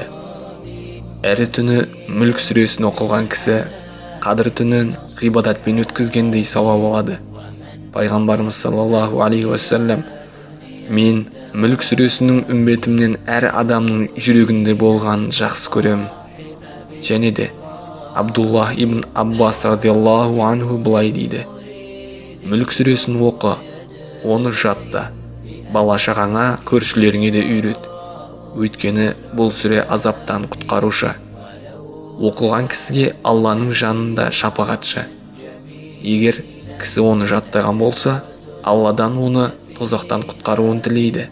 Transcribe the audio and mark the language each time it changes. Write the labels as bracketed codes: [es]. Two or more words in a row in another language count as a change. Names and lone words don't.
[kk] Әрі түні Мүлк сүресін оқыған кісі қадір түнін ғибадатпен өткізгендей сауап алады. Пайғамбарымыз [ar] صلى الله عليه وسلم: [kk] мен Мүлк сүресінің үмбетімнен әр адамның жүрегінде болғанын жақсы көремін. Және де Абдуллах ибн Аббас [ar] رضي الله عنه [kk] былай дейді: Мүлк сүресін оқы, оны жатта, бала-шағаңа, көршілеріңе де үйрет. Өйткені бұл сүре азаптан құтқарушы. Оқыған кісіге Алланың жанында шапағатшы. Егер кісі оны жаттаған болса, Алладан оны тозақтан құтқаруын тілейді.